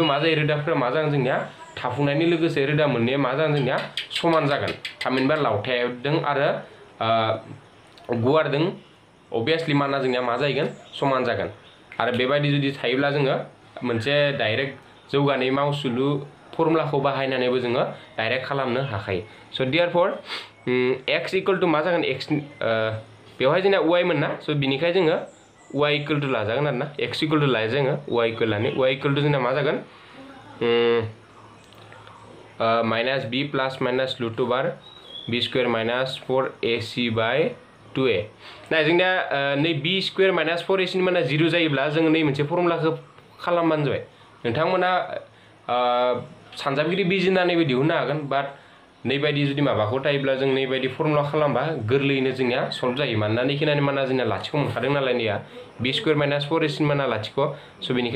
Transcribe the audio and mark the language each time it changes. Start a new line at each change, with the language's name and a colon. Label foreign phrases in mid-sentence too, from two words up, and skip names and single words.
Bodo: मा जायो रोदाफोरा मा जागोन जोंनिया थाफुंनायनि लोगोसे रोदा मोननैया मा जागोन जोंनिया समान जागोन थामहिनबा लावथायदों आरो गुवारदों obviously माना जोंनिया मा जागोन समान जागोन आरो बेबायदि जुदि थायोब्ला जोङो मोनसे डाइरेक्ट जौगानाय मावसुलु फर्मुलाखौ बाहायनानैबो जोङो डाइरेक्ट खालामनो हाखायो
English: so therefore x equal to
Bodo: मा जागोन x बेवहाय जोंना y मोनना स' बिनिखाय जोङो
English: y equal to
Bodo: लाजागोन आरोना
English: x equal to
Bodo: लायो जोङो y इक्वल लानि
English: y equal to
Bodo: जोंना मा जागोन
English: minus b plus minus root over b square minus 4ac by 2a
Bodo: ना जोंना नै
English: b square minus 4ac
Bodo: नि माना 0 जायोब्ला जोङो नै मोनसे फर्मुलाखौ खालामबानो जाबाय नोंथांमोना सानजाबगिरि बिजिरनानै दिहुननो हागोन बाट नैबायदि जुदि माबाखौ थायोब्ला जों नैबायदि फर्मुला खालामबा गोरलैयैनो जोंनिया सल्भ जायो मानोना नैखिनानि माना जोंना लाथिख' मोनखादों नालाय नैया
English: b square minus 4ac
Bodo: नि माना लाथिख' स' बेनिखाय